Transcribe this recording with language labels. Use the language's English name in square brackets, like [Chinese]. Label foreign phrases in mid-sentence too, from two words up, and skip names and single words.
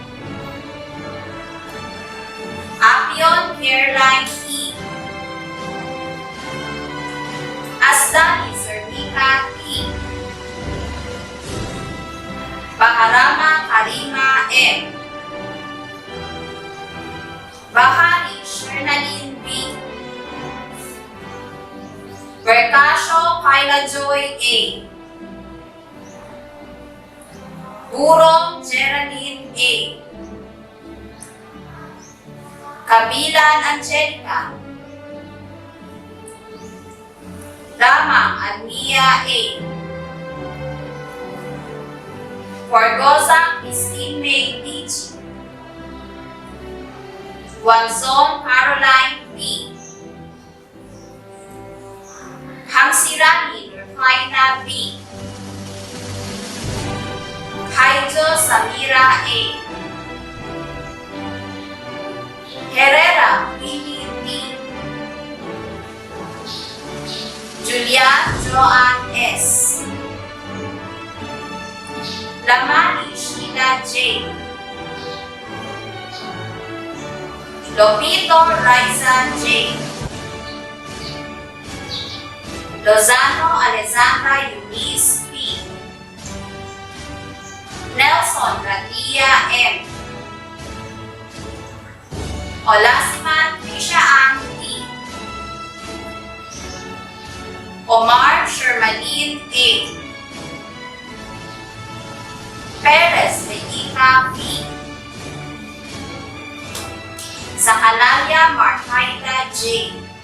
[Filipino] Apion Caroline E. Asdani Zernika T. Baharama Karima M. Bahari Shernalin B. Berkasho Kyla Joy A. Burong Geraldine A. Kabilan Angelica. Damang Admia A. Forgosa Christine May Beach. Guanzon Caroline B. Hangsirani Rufina B. Haijo Samira A. Herrera Willie B. Julian Joan S. Lamani Sheila J. Lopito Raisa J. Lozano Alexandra Eunice P. Nelson Radia M. Olasiman Trisha Ang P. Omar Shermaline A. Perez Leita P. Zakalaya Markaida J.